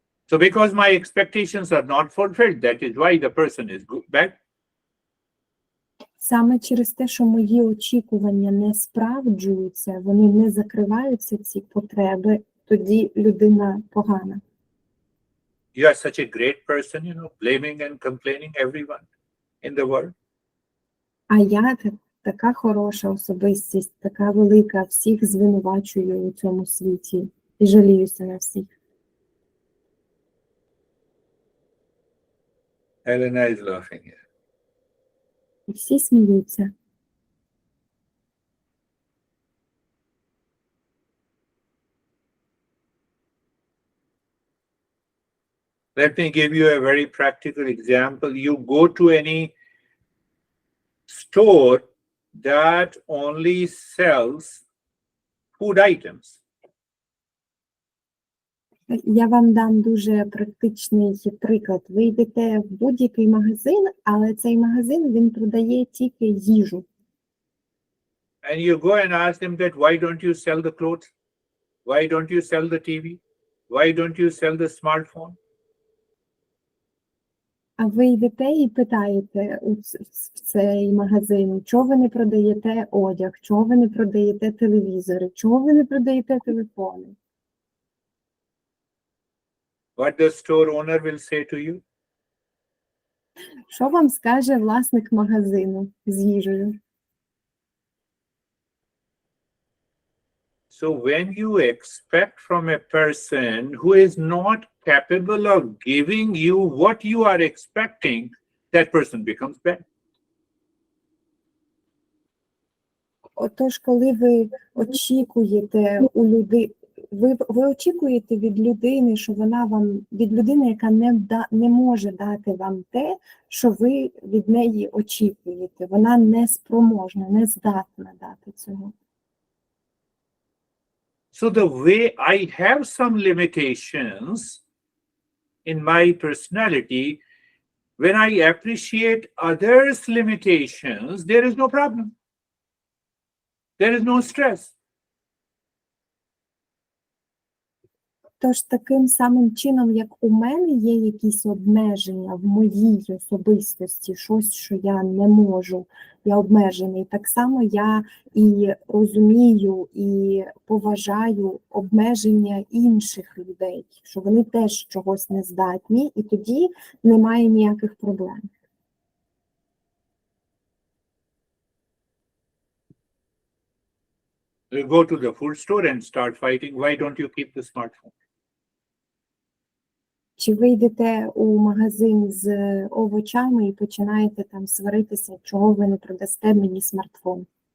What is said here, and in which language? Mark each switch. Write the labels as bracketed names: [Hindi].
[English] So because my expectations are not fulfilled, that is why the person is bad. [Ukrainian] Саме через те, що мої очікування не справджуються, вони не закриваються, ці потреби, тоді людина погана. [English] You are such a great person, blaming and complaining everyone in the world. [Ukrainian] А я така хороша особистість, така велика, всіх звинувачую у цьому світі і жаліюся на всіх. [English] Helena is laughing here. [Ukrainian] І всі сміються. [English] Let me give you a very practical example. You go to any store that only sells food items. [Ukrainian] Я вам дам дуже практичний приклад. Ви йдете в будь-який магазин, але цей магазин, він продає тільки їжу. [English] And you go and ask them that, why don't you sell the clothes? Why don't you sell the TV? Why don't you sell the smartphone? [Ukrainian] А ви йдете і питаєте в цей магазин, чого ви не продаєте одяг, чого ви не продаєте телевізори, чого ви не продаєте телефони? [English] What the store owner will say to you? [Ukrainian] Що вам скаже власник магазину з їжею? [English] So when you expect from a person who is not capable of giving you what you are expecting, that person becomes bad. [Ukrainian] Отож, коли ви очікуєте у ви очікуєте від людини, що вона вам, від людини, яка не може дати вам те, що ви від неї очікуєте. Вона не спроможна, не здатна дати цього. [English] So the way I have some limitations in my personality, when I appreciate others' limitations, there is no problem. There is no stress. [Ukrainian] Тож таким самим чином, як у мене є якісь обмеження в моїй особистості, щось, що я не можу, я обмежений, так само я і розумію, і поважаю обмеження інших людей, що вони теж чогось не здатні, і тоді немає ніяких проблем. [English] You go to the food store and start fighting. Why don't you keep the smartphone? [Ukrainian] Чи ви йдете у магазин з овочами і починаєте там сваритися, чого ви не продасте мені смартфон?